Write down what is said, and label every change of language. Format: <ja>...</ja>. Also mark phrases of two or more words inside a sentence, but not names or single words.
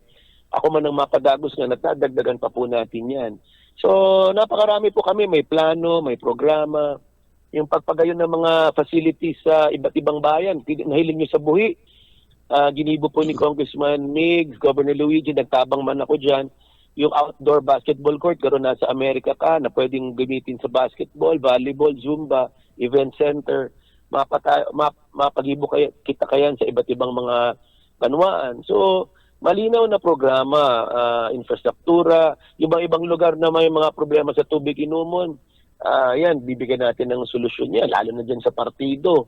<bik>Ako man ang mapadagos nga, natadagdagan pa po natin yan.</bik> <tl>So, napakarami po kami. May plano, may programa. Yung pagpagayon ng mga facilities sa iba't ibang bayan.</tl> <bik>Nahiling nyo sa buhi. Ginibo po ni Congressman Migs, Governor Luigi, nagtabang man ako dyan.</bik> <tl>Yung</tl> <en>outdoor basketball court,</en> <tl>karoon nasa Amerika ka, na pwedeng gamitin sa basketball, volleyball, zumba,</tl> <en>event center.</en> <bik>Mapagibo kita kayan sa iba't ibang mga banwaan.</bik> <tl>So, malinaw na programa, infrastruktura, yung ibang lugar na may mga problema sa tubig inumon, yan, bibigyan natin ng solusyon yan, lalo na dyan sa partido.</tl>